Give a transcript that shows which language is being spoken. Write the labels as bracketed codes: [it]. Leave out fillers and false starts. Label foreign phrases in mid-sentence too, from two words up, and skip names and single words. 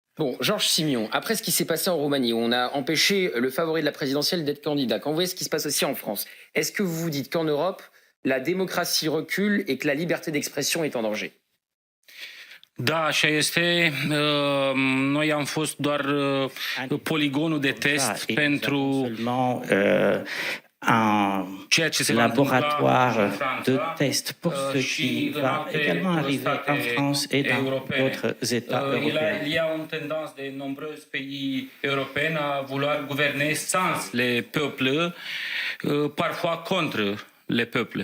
[fr] Bon, Georges Simion, après ce qui s'est passé en Roumanie, où on a empêché le favori de la présidentielle d'être candidat, quand vous voyez ce qui se passe aussi en France, est-ce que vous vous dites qu'en Europe, la démocratie recule et que la liberté d'expression est en danger? [ro] Da, așa este. Noi am fost doar poligonul de test pentru [fr] un laboratoire de test pour ce qui va également arriver en France et dans d'autres États européens. Il y a une tendance de nombreux pays européens à vouloir gouverner sans les peuples, parfois contre les peuples.